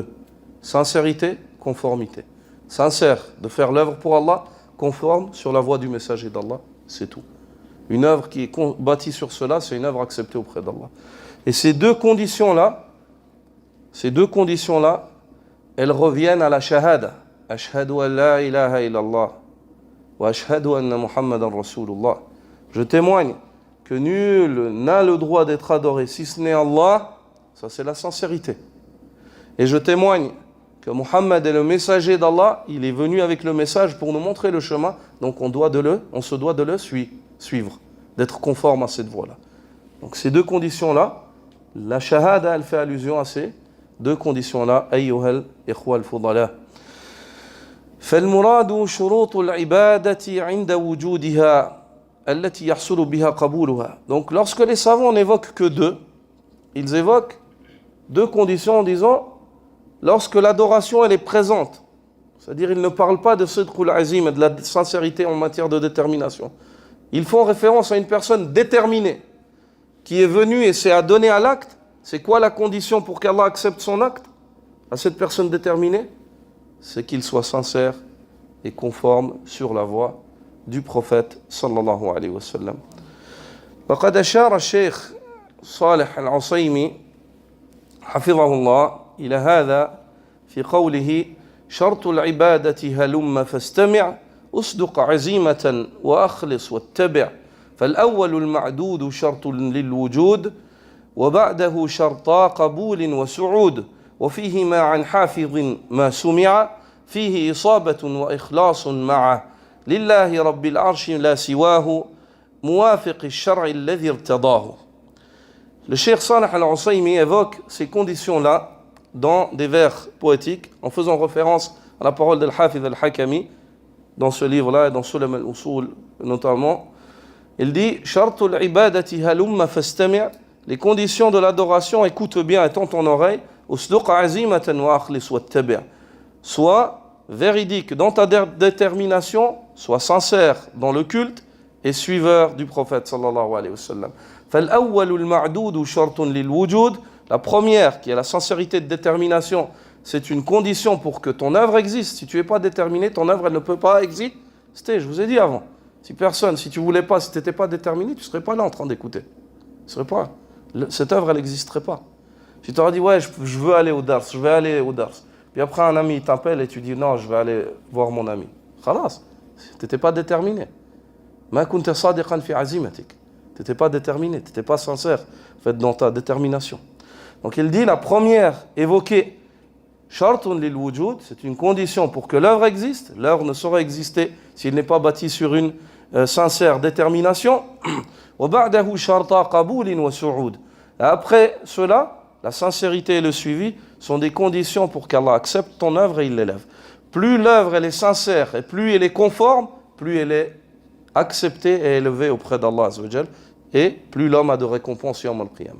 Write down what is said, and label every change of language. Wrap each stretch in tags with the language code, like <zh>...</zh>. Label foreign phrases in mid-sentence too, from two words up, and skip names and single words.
<fr>Sincérité, conformité. Sincère de faire l'œuvre pour Allah, conforme sur la voie du messager d'Allah, c'est tout. Une œuvre qui est bâtie sur cela, c'est une œuvre acceptée auprès d'Allah. Et ces deux conditions-là, elles reviennent à la shahada.</fr> <ar>أشهد أن لا إله إلا الله وأشهد أن محمدا رسول الله.</ar> <fr>Je témoigne que nul n'a le droit d'être adoré si ce n'est Allah. Ça, c'est la sincérité. Et je témoigne que Muhammad est le messager d'Allah. Il est venu avec le message pour nous montrer le chemin. Donc on se doit de le suivre, d'être conforme à cette voie-là. Donc ces 2 conditions-là, la shahada, elle fait allusion à ces 2 conditions-là.</fr> <ar>أيها الإخوة الفضلاء. فالمراد شروط العبادة عند وجودها التي يحصل بها قبولها.</ar> <fr>Donc lorsque les savants n'évoquent que 2, ils évoquent 2 conditions en disant lorsque l'adoration elle est présente, c'est-à-dire ils ne parlent pas de</fr> <ar>صدق العزم,</ar> <fr>de la sincérité en matière de détermination. Ils font référence à une personne déterminée qui est venue et s'est adonnée à l'acte. C'est quoi la condition pour qu'Allah accepte son acte à cette personne déterminée? C'est qu'il soit sincère et conforme sur la voie du prophète</fr> <ar>صلى الله عليه وسلم. وقد أشار الشيخ صالح العصيمي حفظه الله إلى هذا في قوله شرط العبادة هلم فاستمع أصدق عزيمة وأخلص واتبع فالأول المعدود شرط للوجود وبعده شرطا قبول وسعود وفيهما عن حافظ ما سمع فيه إصابة وإخلاص معه لله رب العرش لا سواه موافق الشرع الذي ارتضاه.</ar> <fr>Le Cheikh Salih al-Usaymi évoque ces conditions-là dans des vers poétiques en faisant référence à la parole d'Al-Hafiz al-Hakami dans ce livre-là et dans Sulam al-Usul notamment. Il dit</fr> <ar>شرط العبادة هلم فاستمع',</ar> <fr>les conditions de l'adoration, écoute bien et tends ton oreille.</fr> <ar>اصدق عزيمة وأخلص واتبع'.</ar> <fr>Sois véridique dans ta détermination, sois sincère dans le culte et suiveur du prophète</fr> <ar>صلى الله عليه وسلم. فالأول المعدود شرط للوجود.</ar> <fr>La première, qui est la sincérité de détermination, c'est une condition pour que ton œuvre existe. Si tu n'es pas déterminé, ton œuvre elle ne peut pas exister. Je vous ai dit avant. Si tu voulais pas, si tu n'étais pas déterminé, tu ne serais pas là en train d'écouter. Cette œuvre, elle n'existerait pas. Si tu aurais dit, ouais, je veux aller au Dars, Puis après, un ami t'appelle et tu dis, non, je vais aller voir mon ami. Khalas, tu n'étais pas déterminé.</fr> <ar>ما كنت صادقا في عزيمتك.</ar> <fr>Tu n'étais pas déterminé, tu n'étais pas sincère dans ta détermination. Donc il dit, la première évoquée</fr> <ar>شرط للوجود,</ar> <fr>c'est une condition pour que l'œuvre existe. L'œuvre ne saurait exister s'il n'est pas bâti sur une sincère détermination.</fr> <ar>وبعده شرط قبول وسعود.</ar> <fr>Après cela, la sincérité et le suivi sont des conditions pour qu'Allah accepte ton œuvre et il l'élève. Plus l'œuvre elle est sincère et plus elle est conforme, plus elle est acceptée et élevée auprès d'Allah</fr> <ar>عز وجل,</ar> <fr>et plus l'homme a de récompense</fr> <ar>يوم القيامة.</ar>